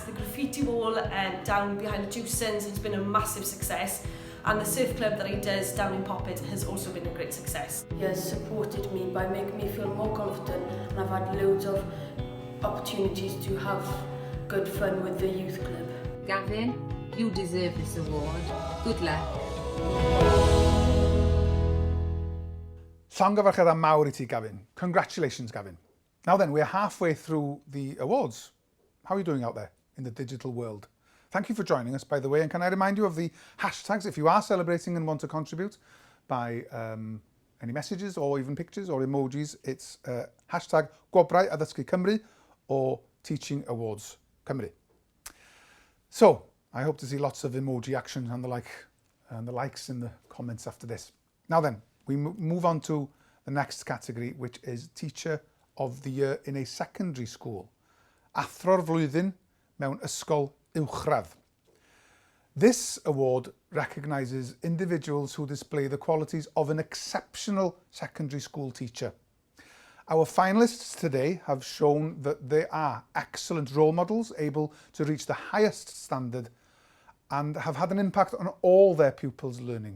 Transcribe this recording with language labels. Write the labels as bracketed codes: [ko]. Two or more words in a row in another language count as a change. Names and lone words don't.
[en] The graffiti wall down behind the Juicens has been a massive success, and the surf club that he does down in Pupil has also been a great success. He has supported me by making me feel more confident, and I've had loads of opportunities to have good fun with the youth club. Gavin, you deserve this award. Good luck. [cy] Llongyfarchiadau mawr I ti, Gavin. [en] Congratulations, Gavin. Now then, we're halfway through the awards. How are you doing out there in the digital world? Thank you for joining us, by the way, and can I remind you of the hashtags if you are celebrating and want to contribute by any messages or even pictures or emojis. It's hashtag Gwobrau Addysgu Cymru or Teaching Awards Cymru. So, I hope to see lots of emoji action and the likes in the comments after this. Now then, we move on to the next category, which is Teacher of the Year in a Secondary School. [cy] Athro'r Flwyddyn mewn ysgol uwchradd. [en] This award recognises individuals who display the qualities of an exceptional secondary school teacher. Our finalists today have shown that they are excellent role models, able to reach the highest standard and have had an impact on all their pupils' learning.